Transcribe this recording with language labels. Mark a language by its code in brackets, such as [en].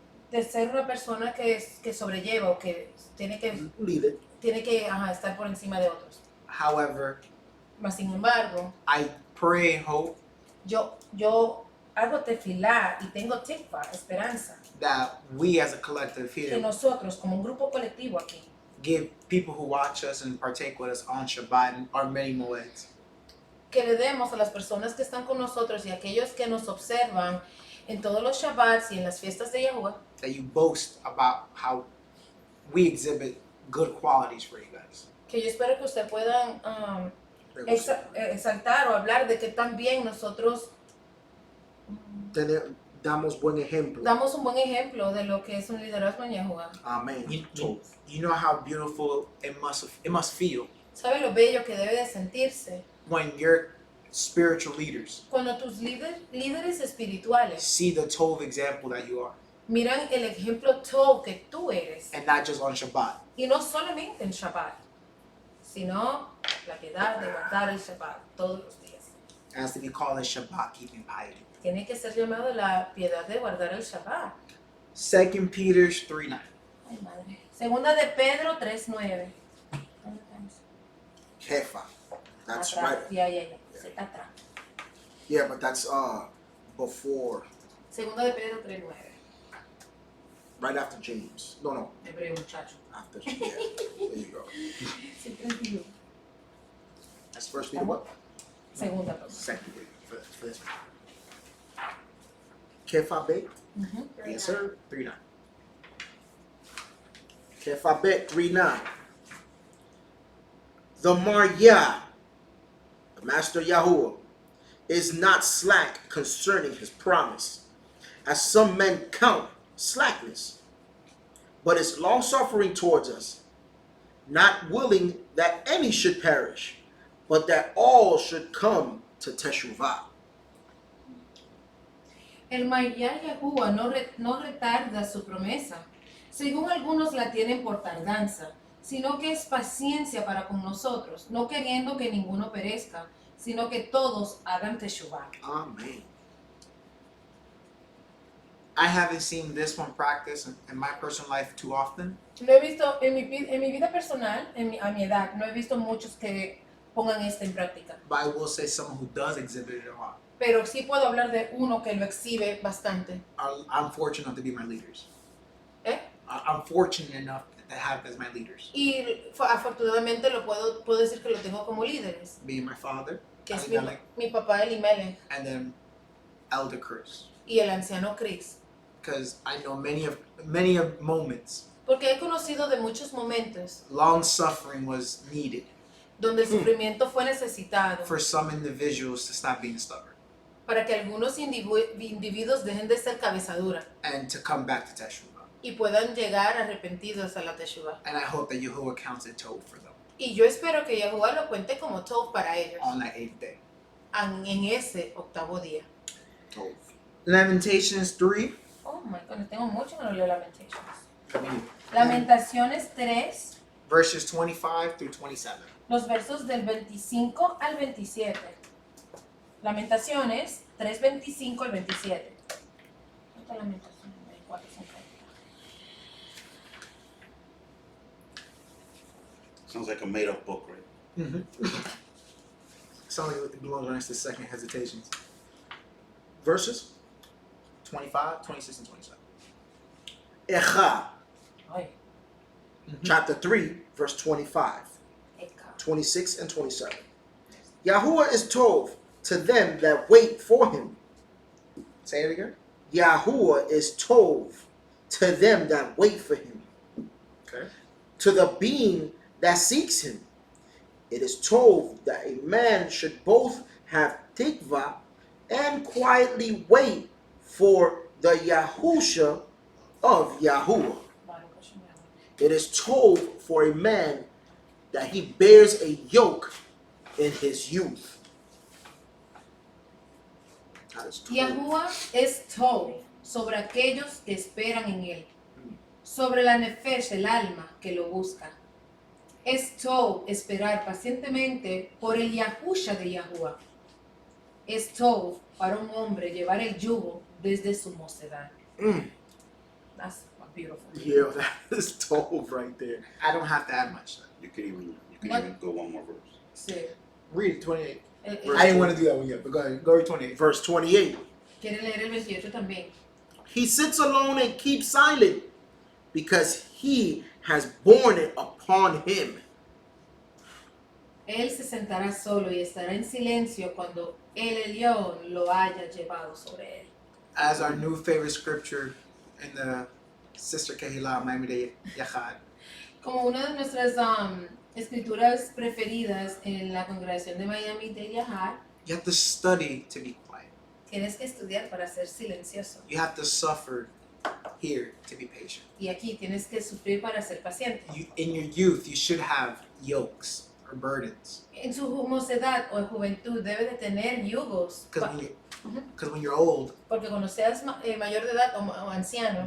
[es] de ser una persona que sobrelleva o que tiene que [en] Lead it. [es] estar por encima de otros. [en] However, [es] Mas sin embargo, [en] I pray and hope [es] yo hago tefilá y tengo tikva, esperanza, [en] that we as a collective [es] que [en] here [es] nosotros como un grupo colectivo aquí [en] give people who watch us and partake with us on Shabbat and our many moeds [es] que le demos a las personas que están con nosotros y a aquellos que nos observan en todos los Shabbats y en las fiestas de Yahuwah, [en] that you boast about how we exhibit good qualities for you guys. [es] que yo espero que ustedes puedan exaltar o hablar de que también nosotros Damos buen ejemplo. damos un buen ejemplo de lo que es un liderazgo en Yahuwah. [en] Amen. You know how beautiful it must feel [es] ¿Sabe lo bello que debe de sentirse [en] when your spiritual leaders [es] cuando tus líderes espirituales [en] see the Tov example that you are, [es] miran el ejemplo todo que tú eres? [en] and not just on Shabbat? [es] Y no solamente en Shabbat, sino la piedad de guardar el Shabbat todos los días. [en] It has to be called a Shabbat keeping piety. [es] Tiene que ser llamado la piedad de guardar el Shabbat. [en] 2 Peter 3:9. [es] Ay, madre. Segunda de Pedro 3:9. [en] Kefa. That's [es] Atrás. [en] right. [es] Ya. Se está atrás. [en] Yeah, but that's before, [es] Segunda de Pedro 3:9. [en] right after James. No. [es] Hebreo, muchacho. [en] After. Yeah. There you go. [es] Siempre digo. [en] That's first Peter what? [es] Segunda, perdón. [en] Second Peter for this one. [he] Kefa bet. [en] Yes, sir. 3:9. [he] Kefa bet 3:9. [en] The Maryah, the Master Yahuwah, is not slack concerning his promise, as some men count slackness, but is long-suffering towards us, not willing that any should perish, but that all should come to Teshuvah. [es] El Mayar Yahuwah no retarda su promesa, según algunos la tienen por tardanza, sino que es paciencia para con nosotros, no queriendo que ninguno perezca, sino que todos hagan teshuvah. [en] Amen. I haven't seen this one practiced in my personal life too often. [es] Lo he visto en mi vida personal, a mi edad, no he visto muchos que pongan esto en práctica. [en] But I will say someone who does exhibit it a lot. [es] Pero sí puedo hablar de uno que lo exhibe bastante. [en] I'm fortunate enough to be my leaders. ¿Eh? I'm fortunate enough to have as my leaders. [es] Y afortunadamente puedo decir que lo tengo como líderes, [en] Me and my father, [es] que es Elimelech, mi papá Elimelech [en] and then Elder Chris. [es] y el anciano Chris. [en] Because I know many of moments, [es] Porque he conocido de muchos momentos [en] long suffering was needed [es] donde el sufrimiento fue necesitado [en] for some individuals to stop being stubborn [es] para que algunos individuos dejen de ser cabezadura [en] and to come back to Teshuvah. [es] y puedan llegar arrepentidos a la Teshuvah. [en] And I hope that Yahuwah counts it tov for them [es] Y yo espero que Yahuwah lo cuente como tov para ellos [en] on that 8th day. [es] en ese octavo día. [he] Tov. [en] Lamentations 3. Oh my goodness, [es] tengo mucho que no leo Lamentations. Lamentaciones 3, [en] Verses 25 through 27. [es] los versos del 25 al 27. Lamentaciones 3, 25 al 27. ¿Dónde está Lamentaciones? 24. [en] Sounds like a made-up book, right? Sounds like it belongs next to second hesitations. Verses? 25, 26, and 27. [he] Echa, [es] Ay, [en] chapter 3, verse 25, [he] Eka. [en] 26, and 27. Yahuwah is Tov to them that wait for him. Say it again. Yahuwah is Tov to them that wait for him. Okay. To the being that seeks him. It is Tov that a man should both have tikva and quietly wait for the Yahusha of Yahuwah. It is Tov for a man that he bears a yoke in his youth. That is Tov. [es] Yahuwah es Tov sobre aquellos que esperan en él, sobre la nefesh, el alma que lo busca. Es Tov esperar pacientemente por el Yahusha de Yahuwah. Es Tov para un hombre llevar el yugo desde su mocedad. [en] That's beautiful. Yeah, that is Tov right there. I don't have to add much. You can even What? go one more verse. [es] Sí. [en] Read it, 28. El- I didn't want to do that one yet, but go ahead. Go read 28. Verse 28. [es] Quiere leer el 28 también. [en] He sits alone and keeps silent because he has borne it upon him. [es] Él se sentará solo y estará en silencio cuando el Elión lo haya llevado sobre él. [en] As our new favorite scripture in the Sister Kehillah Miami de Yachad. [es] Como una de nuestras escrituras preferidas en la congregación de Miami de Yahar, [en] You have to study to be quiet. [es] tienes que estudiar para ser silencioso. [en] You have to suffer here to be patient. [es] Y aquí tienes que sufrir para ser paciente. [en] In your youth, you should have yokes or burdens. [es] En su mocedad o en juventud debe de tener yugos. [en] Because when you're old, [es] Porque cuando seas mayor de edad o anciano,